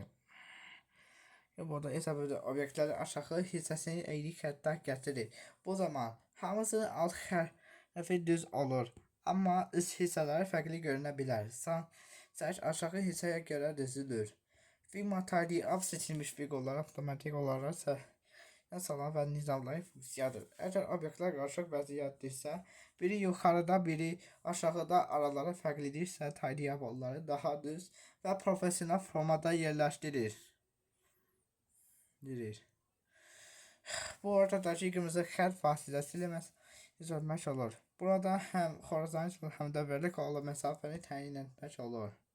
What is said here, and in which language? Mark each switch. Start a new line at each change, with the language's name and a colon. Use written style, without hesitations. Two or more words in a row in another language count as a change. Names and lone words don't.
Azerbaijani: Burada isə obyektlərin aşağı hissəsini eyni xəttdə gətirir. Bu zaman hamısının alt tərəfi düz olur, amma üst hissələri fərqli görünə bilər. Sadəcə aşağı hissəyə görə düzülür. Figma
English: tidy up
Azerbaijani: seçilmiş fiqurlar avtomatik olaraq salan və nizamlayan funksiyadır. Əgər obyektlər qarışıq vəziyyətdirsə, biri yuxarıda, biri aşağıda araları fərqlidirsə,
English: tidy up
Azerbaijani: onları daha düz və professional formada yerləşdirir. Bu ortadakı qırmızı xətt vasitəsilə düzəltmək olur. Burada həm horizontal, həm də vertikal məsafəni təyin etmək olur.